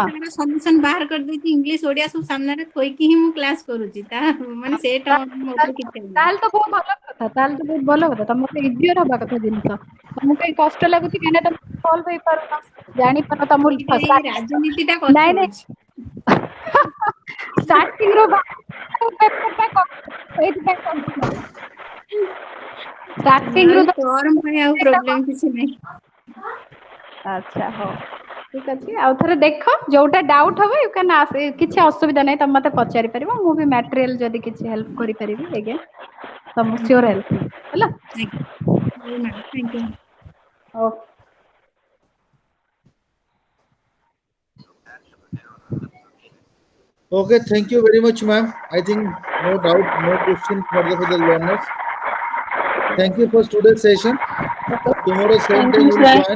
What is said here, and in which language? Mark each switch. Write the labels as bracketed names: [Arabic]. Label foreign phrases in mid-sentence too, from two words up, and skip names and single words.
[Odia] ତାର ସଲ୍ୟୁସନ ବାହାର କରିଦେଇକି ଇଂଲିଶ ଓଡିଆ ସବୁ ସାମ୍ନାରେ ଥୋଇକି ହିଁ ମୁଁ କ୍ଲାସ କରୁଛି ତା ମାନେ ସେଟା ମୋ ଉପରେ କିଛି ନାହିଁ ତାହେଲେ ତ ବହୁତ ଭଲ କଥା ତାହେଲେ ତ ବହୁତ ଭଲ କଥା ତମକୁ ଇଜିଅର ହବା କଥା ଜିନିଷ ତମକୁ କାଇଁ କଷ୍ଟ ଲାଗୁଛି କାହିଁକିନା ତମେ ସଲ୍ଭ ହେଇପାରୁନ ଜାଣିପାରୁନ ତମକୁ ଏଇଟା ଏଇ ରାଜନୀତି ଟା କଷ୍ଟ ନାଇଁ ନାଇଁ ହଉଛି starting रो paper ଟା ସେଇଥିପାଇଁ କହୁଥିଲି। starting ରୁ ଫର୍ମ ପାଇଁ ଆଉ ପ୍ରୋବ୍ଲେମ କିଛି ନାହିଁ। ଆଚ୍ଛା ହଉ ଠିକ ଅଛି ଆଉ ଥରେ ଦେଖ ଯୋଉଟା ଡାଉଟ୍ ହବ [English] you can ask [Odia] କିଛି ଅସୁବିଧା ନାହିଁ ତମେ ମତେ ପଚାରି ପାରିବ ମୁଁ ବି ମ୍ୟାଟେରିଆଲ ଯଦି କିଛି ହେଲ୍ପ କରିପାରିବି ଆଜ୍ଞା ତମ ସିଓର ହେଲ୍ପ ହେଲା ହଉ ମ୍ୟାମ୍ [English] thank you. [Odia] ହଉ [English] Okay, thank you very much, ma'am. I think no doubt, no question for the learners. Thank you for today's session. Tomorrow same Thank time you,